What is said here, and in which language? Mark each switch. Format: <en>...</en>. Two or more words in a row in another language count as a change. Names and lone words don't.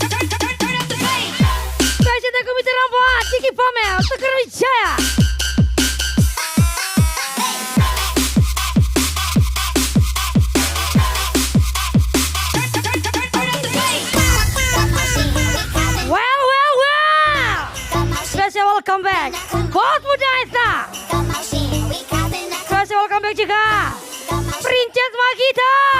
<id>Presiden Komite Rambuan Kiki Famel Sokran Wijaya.</id> <en>Well Special welcome back Bos Muda Esa. Special welcome back juga Princess Magita.</en>